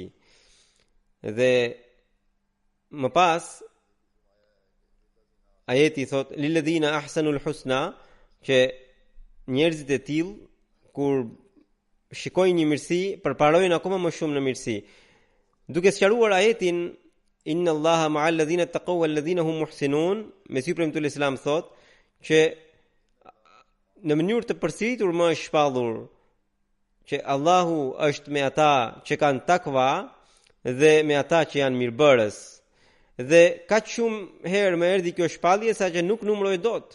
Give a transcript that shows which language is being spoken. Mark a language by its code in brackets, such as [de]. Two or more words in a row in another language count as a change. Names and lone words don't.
[sq] Dhe më pas ajeti thot [ar] للذين أحسنوا الحسنى, [sq] që njerëzit e tillë kur shikojnë një mirësi përparojnë akoma më shumë në mirësi, duke sqaruar ajetin [ar] إن الله مع الذين اتقوا والذين هم محسنون. [sq] Mesiu premtull Islam thot që në mënyrë të përsëritur më është shpallur që Allahu është me ata që kanë takva dhe me ata që janë mirëbërës. Dhe kaq shumë herë më erdhi kjo shpallje sa që nuk numëroj dot.